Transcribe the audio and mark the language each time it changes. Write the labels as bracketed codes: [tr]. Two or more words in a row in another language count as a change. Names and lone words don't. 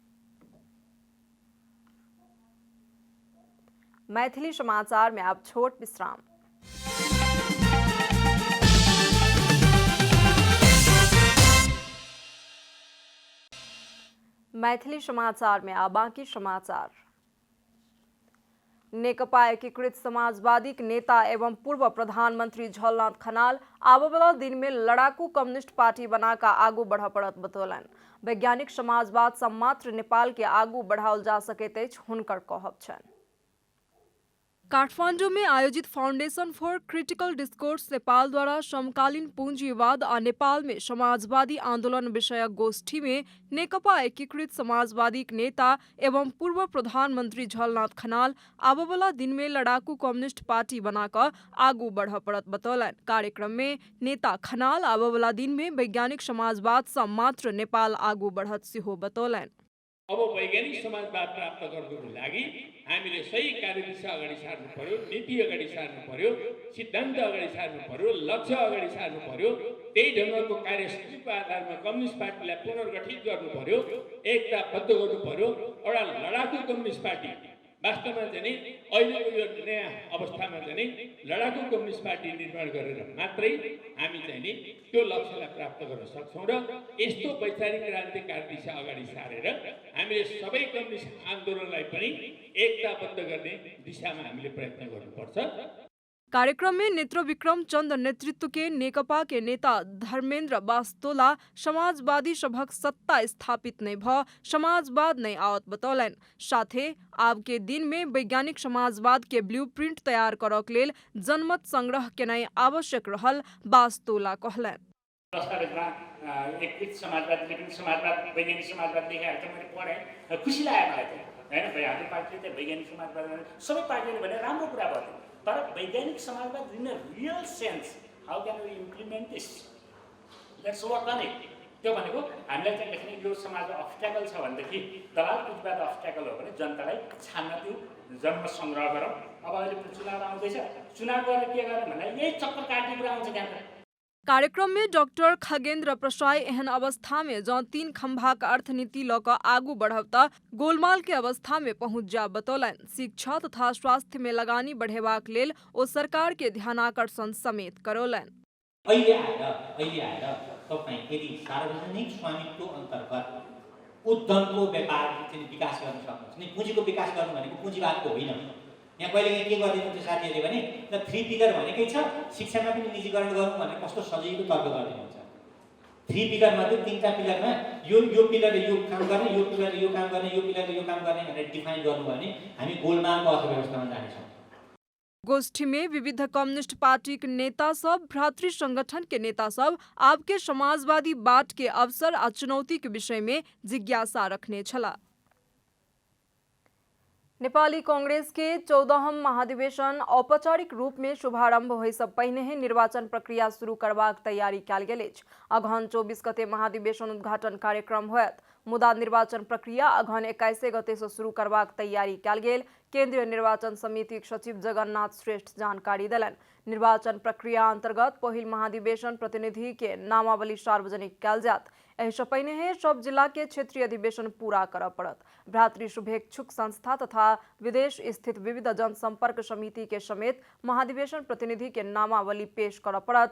[mai] मैथिली समाचार में अब छोट विश्राम। मैथिली समाचार में अब बाकी समाचार। नेकपा एकीकृत समाजवादी नेता एवं पूर्व प्रधानमंत्री झलनाथ खनाल आबय वाला दिन में लड़ाकू कम्युनिस्ट पार्टी बनाकर आगू बढ़ पड़त बतौलन। वैज्ञानिक समाजवाद सँ मात्र नेपाल के आगू बढ़ाओल जा सकैत अछि, हुनकर कहब छनि। काठमांडू में आयोजित फाउंडेशन फॉर क्रिटिकल डिस्कोर्स नेपाल द्वारा समकालीन पूंजीवाद आ नेपाल में समाजवादी आंदोलन विषयक गोष्ठी में नेकपा एकीकृत समाजवादी नेता एवं पूर्व प्रधानमंत्री झलनाथ खनाल आबय वाला दिन में लड़ाकू कम्युनिस्ट पार्टी बनाकर आगू बढ़ पड़त बतौलन। कार्यक्रम में नेता खनाल आबय वाला दिन में वैज्ञानिक समाजवाद सँ मात्र नेपाल आगू बढ़त सेहो बतौलन। [ne] अब वैज्ञानिक समाजवाद प्राप्त गर्नको लागि हामीले सही कार्यदिशा अगाडि सार्नु पर्यो, नीति अगाडि सार्नु पर्यो, सिद्धान्त अगाडि सार्नु पर्यो, लक्ष्य अगाडि सार्नु पर्यो। त्यही ढङ्गको कार्यसूचीको आधारमा कम्युनिस्ट पार्टीलाई पुनर्गठित गर्नु पर्यो, एकताबद्ध गर्नु पर्यो। एउटा लडाकु कम्युनिस्ट पार्टी वास्तवमा चाहिँ अहिलेको यो नयाँ अवस्थामा चाहिँ लडाकु कम्युनिस्ट पार्टी निर्माण गरेर मात्रै हामी चाहिँ त्यो लक्ष्यलाई प्राप्त गर्न सक्छौँ। र यस्तो वैचारिक क्रान्तिकारी दिशा अगाडि सारेर हामीले सबै कम्युनिस्ट आन्दोलनलाई पनि एकताबद्ध गर्ने दिशामा हामीले प्रयत्न गर्नुपर्छ। [mai] कार्यक्रम में नेत्र विक्रम चंद नेतृत्व के नेकपा के नेता धर्मेंद्र बास्तोला समाजवादी सभक सत्ता स्थापित नहीं भ समाजवाद नहीं आवत बतौलन। साथे आब के दिन में वैज्ञानिक समाजवाद के ब्लूप्रिंट तैयार करक लेल जनमत संग्रह केनाई आवश्यक रहल बास्तोला कहलन। [ne] एकीकृत समाजवाद वैज्ञानिक समाजवाद लेखेर चाहिँ मैले पढेँ, खुसी लाग्यो मलाई चाहिँ हैन। भाइ हाम्रो पार्टीले चाहिँ वैज्ञानिक समाजवाद सबै पार्टीले भने राम्रो कुरा भयो, तर वैज्ञानिक समाजवाद [en] in a real sense how can we implement this, let's work on it. [ne] त्यो भनेको हामीलाई चाहिँ लेख्ने यो समाजमा अब्स्ट्याकल छ भनेदेखि दलाल पुँजीवाद अब्स्ट्याकल हो भने जनतालाई छान्न त्यो जन्म सङ्ग्रह गरौँ। अब अहिले चुनाव आउँदैछ, चुनाव गरेर के गर्ने भन्दा यही चक्कर काट्ने कुरा आउँछ त्यहाँ। [mai] कार्यक्रम में डॉक्टर खगेन्द्र प्रसाई एहन अवस्था में जँ 3 खंभा का अर्थनीति लऽ कऽ आगू बढ़ब तऽ गोलमाल के अवस्था में पहुंच जा बतौलन। शिक्षा तथा स्वास्थ्य में लगानी बढ़ेबाक लेल ओ सरकार के ध्यानाकर्षण समेत करौलन। [ne] अहिले आएर तपाईँ यदि सार्वजनिक स्वामित्व अन्तर्गत उद्यमको व्यापार चाहिँ विकास गर्न सक्नुहुन्छ। पुँजीको विकास गर्नु भनेको पुँजीवादको होइन। यहाँ कहिलेकाहीँ के गरिदिनुहुन्छ साथीहरूले भने त 3 पिलर भनेकै छ, शिक्षामा पनि निजीकरण गर्नु भने कस्तो सजिलो तर्क गरिदिनुहुन्छ। 3 पिलर मध्ये 3टा पिलरमा यो पिलरले यो काम गर्ने, यो पिलरले यो काम गर्ने, यो पिलरले यो काम गर्ने भनेर डिफाइन गर्नु भने हामी गोलमालको अर्थव्यवस्थामा जानेछौँ। [mai] गोष्ठी में विविध कम्युनिस्ट पार्टी के नेता सब, भ्रातृ संगठन के नेता सब आब के समाजवादी बाट के अवसर आ चुनौती के विषय में जिज्ञासा रखने छला। नेपाली कांग्रेस के 14हम महाधिवेशन औपचारिक रूप में शुभारंभ होय सँ पहिने निर्वाचन प्रक्रिया शुरू करबाक तैयारी कयल गेल अछि। अगहन 24 गते महाधिवेशन उद्घाटन कार्यक्रम होयत, मुदा निर्वाचन प्रक्रिया अगहन 21 गते सँ शुरू करबाक तैयारी कयल गेल। केंद्रीय निर्वाचन समितिक सचिव जगन्नाथ श्रेष्ठ जानकारी देलन। निर्वाचन प्रक्रिया अंतर्गत पहिल महाधिवेशन प्रतिनिधि के नामावली सार्वजनिक कयल जायत। एहि सँ पहिने सब जिला के क्षेत्रीय अधिवेशन पूरा करऽ पड़त। भ्रातृ शुभेच्छुक संस्था तथा विदेश स्थित विविध जनसंपर्क समिति के समेत महाधिवेशन प्रतिनिधि के नामावली पेश करऽ पड़त।